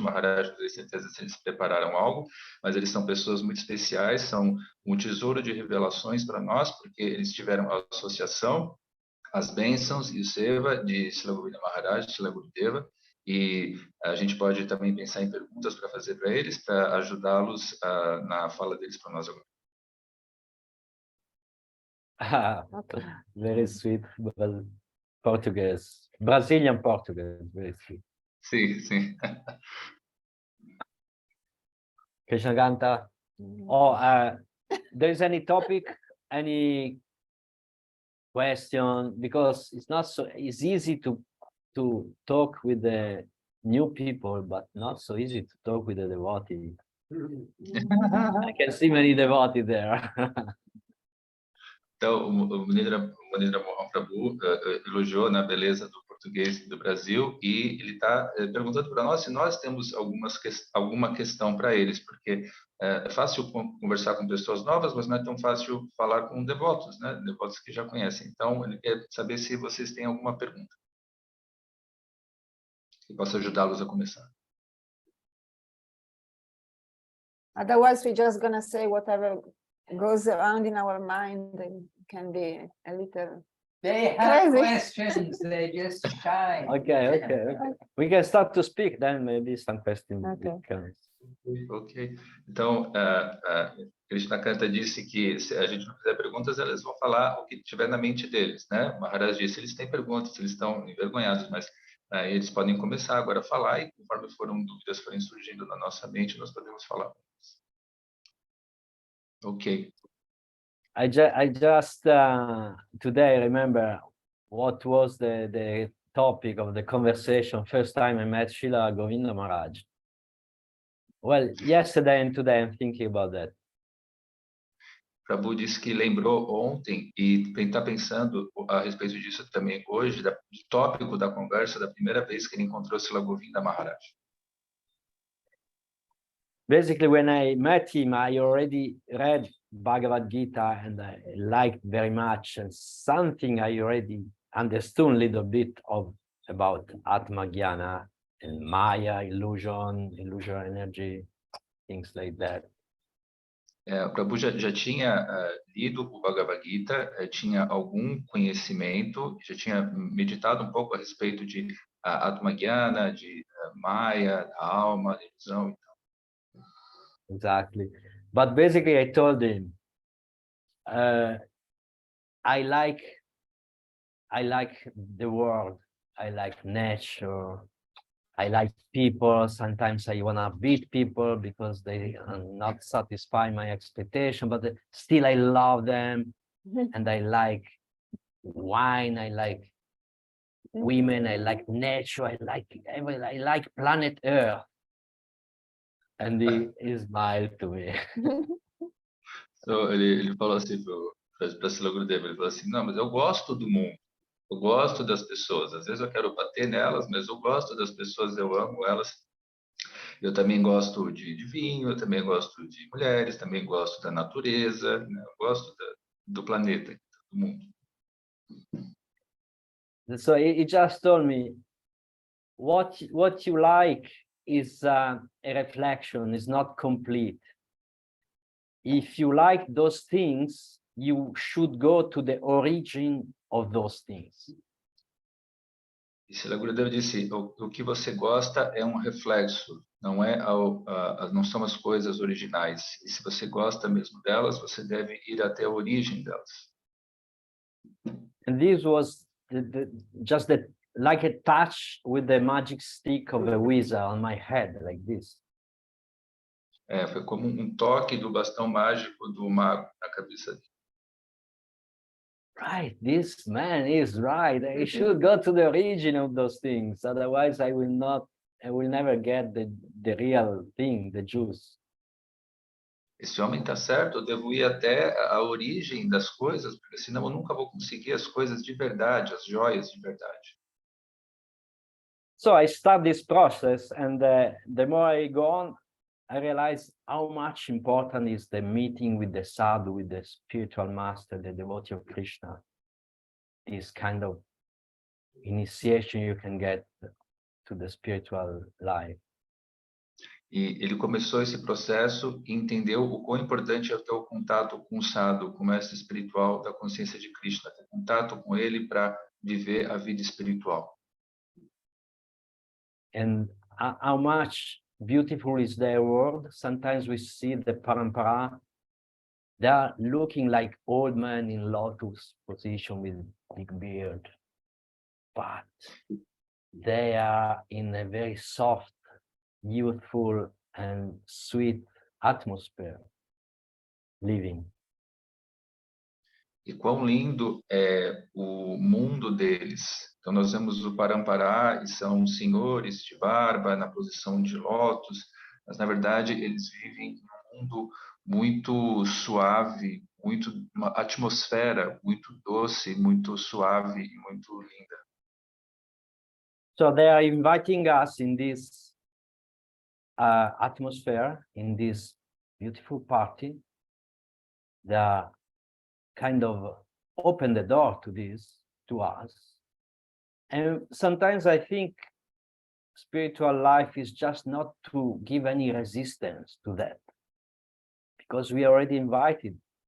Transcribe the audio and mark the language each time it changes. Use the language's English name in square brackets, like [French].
[Portuguese] Maharaj, com certeza, se eles prepararam algo, mas eles são pessoas muito especiais, são um tesouro de revelações para nós, porque eles tiveram a associação, as bênçãos e o seva de Srila Govinda Maharaj, Srila Gurudeva, e a gente pode também pensar em perguntas para fazer para eles, para ajudá-los na fala deles para nós agora. [English] Okay. Very sweet Portuguese, Brazilian Portuguese, very sweet. [Portuguese] Sim, sim. [English] Krishna Kanta. There is any topic, any question? Because it's easy to talk with the new people, but not so easy to talk with the devotee. I can see many devotees there. [Portuguese] Então, o Munindra Mohan Prabhu elogiou na beleza do português do Brasil, e ele está perguntando para nós se nós temos alguma questão para eles, porque é fácil conversar com pessoas novas, mas não é tão fácil falar com devotos, né? Devotos que já conhecem. Então, ele quer saber se vocês têm alguma pergunta que possa ajudá-los a começar. [English] Otherwise, we're just going to say whatever goes around in our mind, and can be a little They have crazy. questions, they're just shy. Okay. We can start to speak, then maybe some questions. Okay. Ok. [Portuguese] Então, Krishna Kanta disse que se a gente não fizer perguntas, eles vão falar o que tiver na mente deles, né? Maharaj disse, eles têm perguntas, eles estão envergonhados, mas eles podem começar agora a falar, e conforme dúvidas forem surgindo na nossa mente, nós podemos falar. [English] Ok. I just today remember what was the topic of the conversation first time I met Srila Govinda Maharaj. Well, yesterday and today I'm thinking about that. [Portuguese] Prabhu disse que lembrou ontem, e está pensando a respeito disso também hoje, do tópico da conversa da primeira vez que ele encontrou Srila Govinda Maharaj. [English] Basically, when I met him, I already read Bhagavad Gita and I liked very much, and something I already understood a little bit about Atma Jnana and Maya, illusion energy, things like that. [Portuguese] O Prabhu já tinha lido o Bhagavad Gita, tinha algum conhecimento, já tinha meditado um pouco a respeito de Atma Jnana, de Maya, da alma, da ilusão. [English] Exactly. But basically, I told him, I like the world, I like nature, I like people. Sometimes I want to beat people because they are not satisfy my expectation, but still I love them. And I like wine, I like women, I like nature, I like planet Earth. And he smiled to me. [Portuguese] Então, ele falou assim para Srila Gurudeva, ele falou assim, não, mas eu gosto do mundo, eu gosto das pessoas, às vezes eu quero bater nelas, mas eu gosto das pessoas, eu amo elas. Eu também gosto de vinho, eu também gosto de mulheres, também gosto da natureza, né? Eu gosto do planeta, do mundo. [English] So he just told me, what you like is a reflection, is not complete. If you like those things, you should go to the origin of those things. [Portuguese] E Srila Gurudeva disse, o que você gosta é um reflexo, não não são as coisas originais. E se você gosta mesmo delas, você deve ir até a origem delas. [English] And this was just like a touch with the magic stick of a wizard on my head, like this. [Portuguese] Foi como um toque do bastão mágico do mago na cabeça dele. [English] Right, this man is right. I should go to the origin of those things. Otherwise, I will never get the real thing, the juice. [Portuguese] Esse homem está certo, eu devo ir até a origem das coisas, porque senão eu nunca vou conseguir as coisas de verdade, as joias de verdade. [English] So I start this process, and the more I go on, I realize how much important is the meeting with the sadhu, with the spiritual master, the devotee of Krishna. This kind of initiation you can get to the spiritual life. [Portuguese] E ele começou esse processo e entendeu o quão importante é ter o contato com o sadhu, com o mestre espiritual da consciência de Krishna, ter contato com ele para viver a vida espiritual. [English] And how much beautiful is their world. Sometimes we see the parampara, they are looking like old men in lotus position with big beard, but they are in a very soft, youthful and sweet atmosphere living. [Portuguese] E quão lindo é o mundo deles. Então nós vemos o Parampará e são senhores de barba na posição de lótus, mas na verdade eles vivem num mundo muito suave, uma atmosfera muito doce, muito suave e muito linda. [English] So they are inviting us in this atmosphere, in this beautiful party. They are kind of open the door to this, to us. And sometimes I think spiritual life is just not to give any resistance to that, because we are already invited.